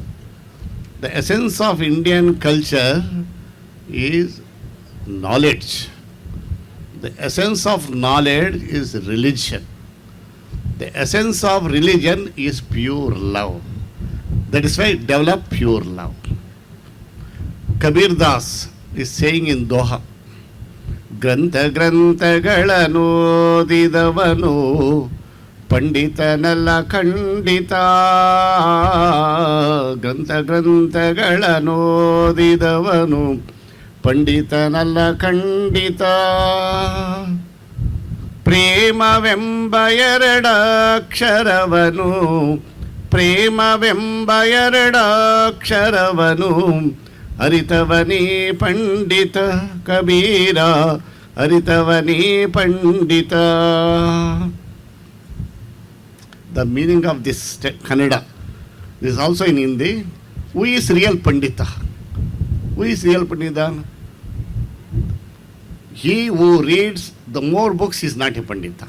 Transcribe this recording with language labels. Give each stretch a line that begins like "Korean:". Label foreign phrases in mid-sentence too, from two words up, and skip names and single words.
English: The essence of Indian culture is knowledge. The essence of knowledge is religion. The essence of religion is pure love. That is why develop pure love. Kabir Das is saying in Doha,
Kannada: ಗ್ರಂಥ ಗ್ರಂಥಗಳನ್ನು ಓದಿದವನು ಪಂಡಿತನಲ್ಲ ಖಂಡಿತ. ಗ್ರಂಥ ಗ್ರಂಥಗಳನ್ನು ಓದಿದವನು ಪಂಡಿತನಲ್ಲ ಖಂಡಿತ. ಪ್ರೇಮವೆಂಬ ಎರಡಕ್ಷರವನು ಪ್ರೇಮವೆಂಬ ಎರಡಕ್ಷರವನು ಅರಿತವನೇ ಪಂಡಿತ. ಕಬೀರ ಅರಿತವನೇ ಪಂಡಿತ.
English: The meaning of this Kannada is also in Hindi. Who is real Pandita? Who is real Pandita? He who reads the more books is not a Pandita.